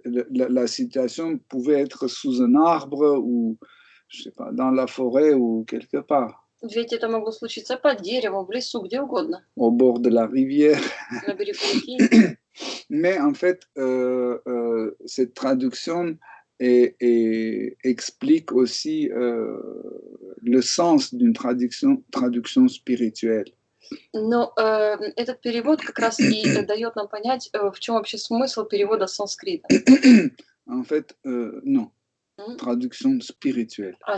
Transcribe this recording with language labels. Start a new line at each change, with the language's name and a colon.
French: La situation pouvait être sous un arbre ou, je sais pas, dans la forêt ou quelque part.
Russian: Ведь это могло случиться под деревом, в лесу, где угодно.
French: Au bord de la rivière.
Russian: На берегу реки.
French: Mais en fait, cette traduction explique aussi le sens d'une traduction spirituelle.
Russian: Но этот перевод как раз и дает нам понять, в чем вообще смысл перевода с санскрита.
French: En fait, non. Traduction spirituelle.